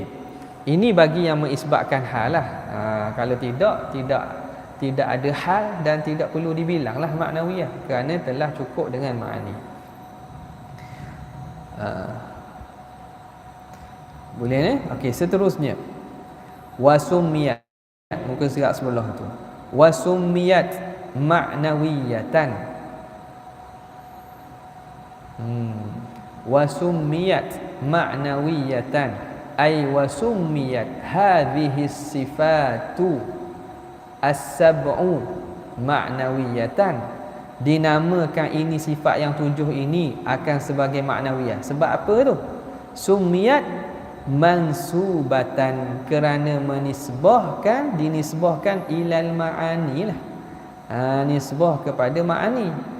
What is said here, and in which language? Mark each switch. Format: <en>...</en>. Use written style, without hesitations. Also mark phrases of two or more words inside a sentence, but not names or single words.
<ms>Ini bagi yang mengisbatkan hal lah. Kalau tidak ada hal dan tidak perlu dibilanglah maknawiyah, kerana telah cukup dengan ma'ani. Boleh okey, seterusnya wasumiyat, muka surat sebelah tu.</ms> <ar>وسميت معنوية. وسميت معنوية أي وسميت هذه الصفات السبع معنوية.</ar> <ms>Dinamakan ini sifat yang 7 ini akan sebagai maknawiyah. Sebab apa tu?</ms> <ar>سميت منسوبة,</ar> <ms>kerana dinisbahkan</ms> <ar>إلى المعاني</ar> <ms>lah. Nisbah kepada ma'ani.</ms>